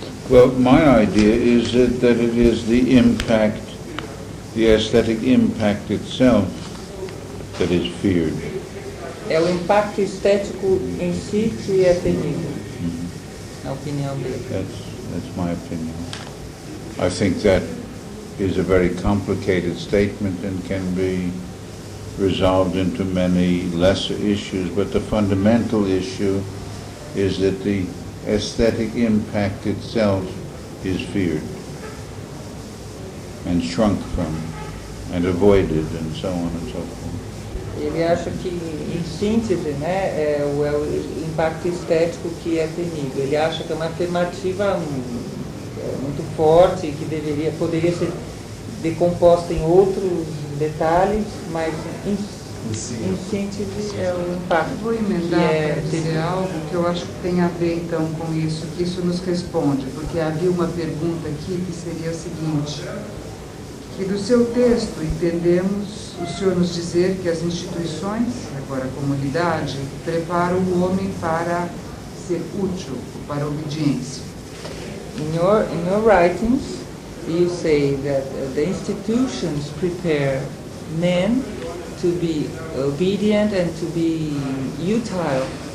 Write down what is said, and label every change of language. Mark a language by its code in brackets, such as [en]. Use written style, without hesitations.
[en] Well, my idea is that it is the impact, the aesthetic impact itself, that is feared. [pt] É o impacto estético em si que é terrível, na opinião dele. [en] That's my opinion. I think that is a very complicated statement and can be resolved into many lesser issues, but the fundamental issue is that the aesthetic impact itself is feared and shrunk from and avoided and so on and so forth. [pt] Ele acha que, em síntese, né, é o impacto estético que é temível. Ele acha que é uma afirmativa muito forte, que poderia ser decomposta em outros detalhes, mas em síntese é o impacto. Vou emendar para dizer algo que eu acho que tem a ver então com isso, que isso nos responde, porque havia uma pergunta aqui que seria a seguinte, que do seu texto entendemos o senhor nos dizer que as instituições, agora a comunidade, preparam o homem para ser útil, para a obediência. [en] In your writings, you say that the institutions prepare men to be obedient and to be utile.